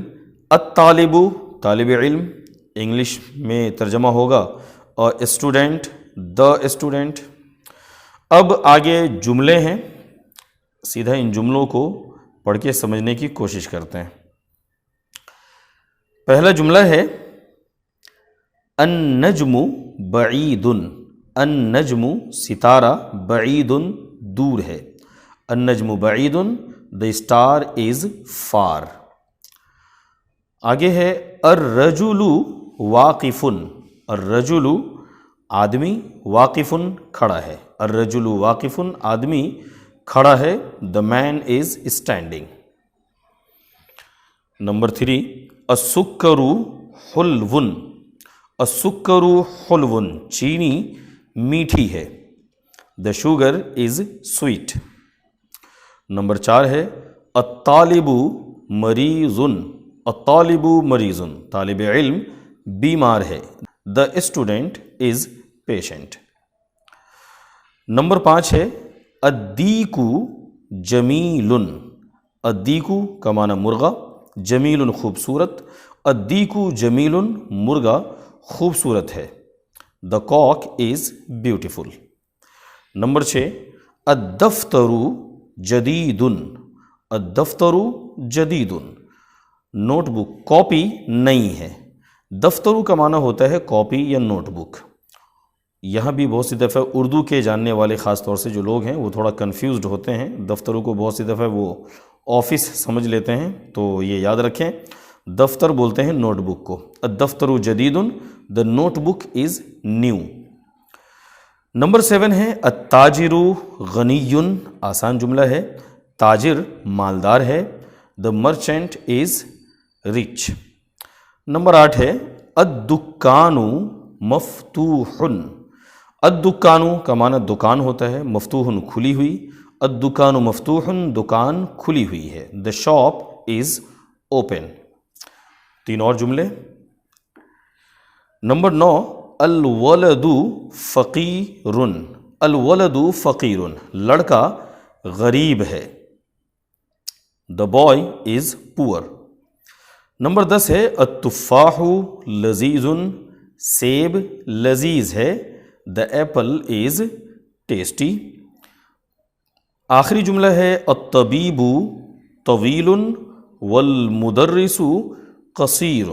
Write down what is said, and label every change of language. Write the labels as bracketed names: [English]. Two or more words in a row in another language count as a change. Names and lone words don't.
[Urdu] الطالبُ طالب علم، انگلش میں ترجمہ ہوگا [English] a student, the student. [Urdu] اب آگے جملے ہیں، سیدھا ان جملوں کو پڑھ کے سمجھنے کی کوشش کرتے ہیں. پہلا جملہ ہے [Arabic] النجمُ بعیدٌ، النجمُ [Urdu] ستارہ، بعیدٌ دور ہے. [Arabic] النجمُ بعیدٌ [English] the star is far. [Urdu] آگے ہے [Arabic] الرجلُ واقفٌ، الرجلُ [Urdu] آدمی، واقفٌ کھڑا ہے. [Arabic] الرجلُ واقفٌ [Urdu] آدمی کھڑا ہے, [English] the man is standing. [Urdu] نمبر 3 [Arabic] السکرُ حلوٌ، السکرُ حلوٌ [Urdu] چینی میٹھی ہے, [English] the sugar is sweet. [Urdu] नंबर 4 है [Arabic] الطالب مریضن، الطالب مریضن، [Urdu] طالب علم بیمار ہے. [English] The student is patient. [Urdu] نمبر 5 ہے [Arabic] الدیک جمیل. [Urdu] الدیک کا معنی مرغا، جمیل خوبصورت. [Arabic] الدیک جمیل [Urdu] مرغا خوبصورت ہے. [English] The cock is beautiful. [Urdu] نمبر 6 [Arabic] الدفتر جدید. الدفتر جدید، [English] note book, [Urdu] کاپی نئی ہے. دفترو کا معنی ہوتا ہے کاپی یا [English] note book. [Urdu] یہاں بھی بہت سی دفعہ اردو کے جاننے والے خاص طور سے جو لوگ ہیں وہ تھوڑا کنفیوزڈ ہوتے ہیں. دفتروں کو بہت سی دفعہ وہ آفس سمجھ لیتے ہیں، تو یہ یاد رکھیں دفتر بولتے ہیں [English] note book [Urdu] کو. [Arabic] الدفتر جدید، [English] the note book is new. [Urdu] نمبر 7 ہے [Arabic] التاجر غنی. [Urdu] آسان جملہ ہے، تاجر مالدار ہے. [English] the merchant is rich. [Urdu] نمبر 8 ہے [Arabic] الدکان مفتوح. [Urdu] الدکان کا معنی دکان ہوتا ہے، مفتوح کھلی ہوئی. [Arabic] الدکان مفتوح، [Urdu] دکان کھلی ہوئی ہے. [English] the shop is open. 3 [Urdu] اور جملے. نمبر 9 [Arabic] الولد فقیر. الولد فقیر، [Urdu] لڑکا غریب ہے. [English] the boy is poor. [Urdu] نمبر 10 ہے [Arabic] التفاح لذیذ. [Urdu] سیب لذیذ ہے. [English] the apple is tasty. [Urdu] آخری جملہ ہے [Arabic] الطبیب طویل والمدرس قصیر.